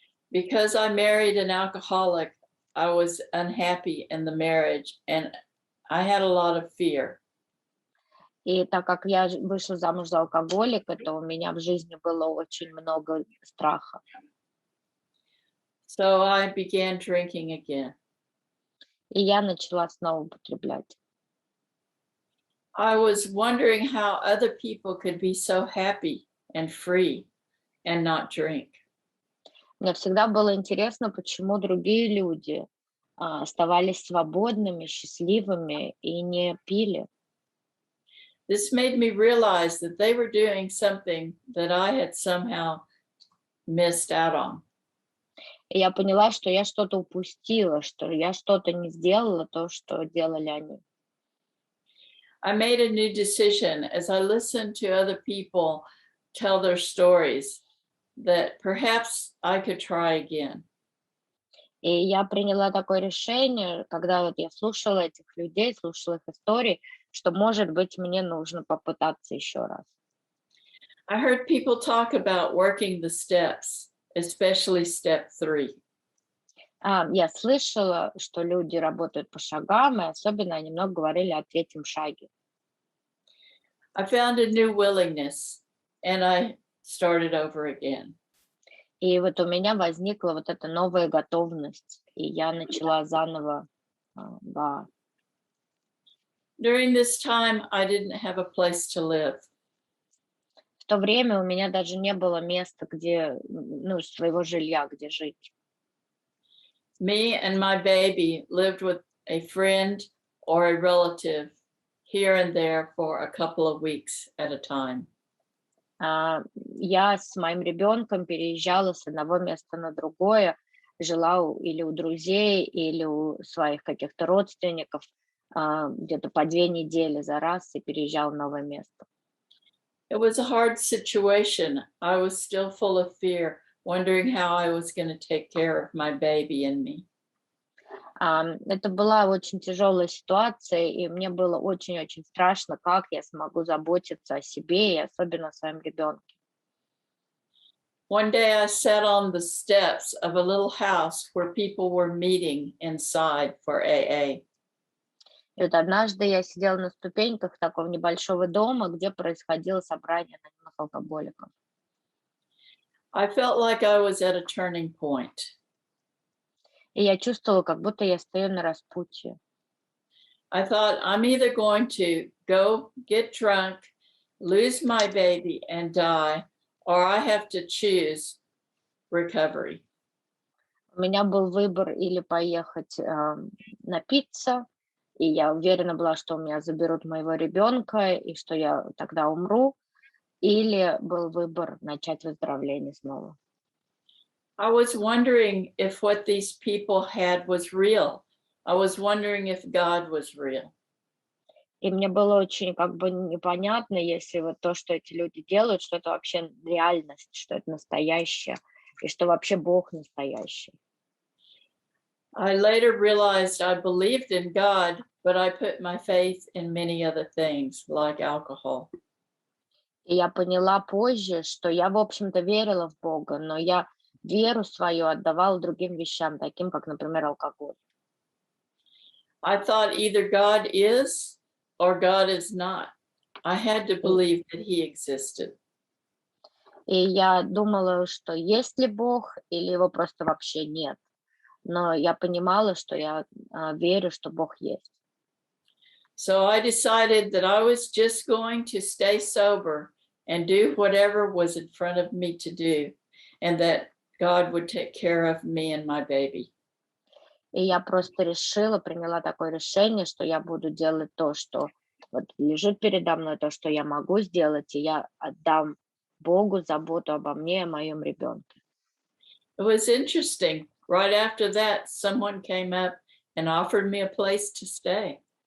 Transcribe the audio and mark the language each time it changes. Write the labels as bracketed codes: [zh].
[en] Because I married an alcoholic, I was unhappy in the marriage and I had a lot of fear. [ru] И так как я вышла замуж за алкоголика, то у меня в жизни было очень много страха. [en] So I began drinking again. [ru] И я начала снова употреблять. [en] I was wondering how other people could be so happy and free and not drink. [ru] Мне всегда было интересно, почему другие люди оставались свободными, счастливыми и не пили. [en] This made me realize that they were doing something that I had somehow missed out on. [ru] И я поняла, что я что-то упустила, что я что-то не сделала, то, что делали они. [en] I made a new decision as I listened to other people tell their stories that perhaps I could try again. [ru] И я приняла такое решение, когда вот я слушала этих людей, слушала их истории, что, может быть, мне нужно попытаться еще раз. [en] I heard people talk about working the steps, especially step 3. [ru] Я слышала, что люди работают по шагам, и особенно они много говорили о 3-м шаге. [en] I found a new willingness and I started over again. [ru] И вот у меня возникла вот эта новая готовность, и я начала заново. [en] During this time, I didn't have a place to live. [ru] В то время у меня даже не было места, где, своего жилья, где жить. [en] Me and my baby lived with a friend or a relative here and there for a couple of weeks at a time. [ru] Я с моим ребенком переезжала с одного места на другое, жила или у друзей, или у своих каких-то родственников, где-то по 2 недели за раз и переезжала в новое место. [en] It was a hard situation. I was still full of fear, wondering how I was going to take care of my baby and me. [ru] Это была очень тяжелая ситуация, и мне было очень-очень страшно, как я смогу заботиться о себе и особенно о своем ребенке. [en] One day I sat on the steps of a little house where people were meeting inside for AA. [ru] И вот однажды я сидела на ступеньках такого небольшого дома, где происходило собрание анонимных алкоголиков. [en] I felt like I was at a turning point. [ru] И я чувствовала, как будто я стою на распутье. [en] I thought, I'm either going to go get drunk, lose my baby and die, or I have to choose recovery. [ru] У меня был выбор или поехать напиться, и я уверена была, что у меня заберут моего ребенка, и что я тогда умру, или был выбор начать выздоровление снова. [en] I was wondering if what these people had was real. I was wondering if God was real. [ru] И мне было очень как бы непонятно, если вот то, что эти люди делают, что это вообще реальность, что это настоящее, и что вообще Бог настоящий. [en] I later realized I believed in God, but I put my faith in many other things, like alcohol. [ru] И я поняла позже, что я, в общем-то, верила в Бога, но я веру свою отдавала другим вещам, таким как, например, алкоголь. [en] I thought either God is or God is not. I had to believe that He existed. [ru] И я думала, что есть ли Бог, или его просто вообще нет. Но я понимала, что я верю, что Бог есть. [en] So I decided that I was just going to stay sober and do whatever was in front of me to do, and that God would take care of me and my baby. [ru] И я просто решила, приняла такое решение, что я буду делать то, что вот лежит передо мной, то, что я могу сделать, и я отдам Богу заботу обо мне и о моем ребенке. [en] It was interesting. Right after that, someone came up and offered me a place to stay.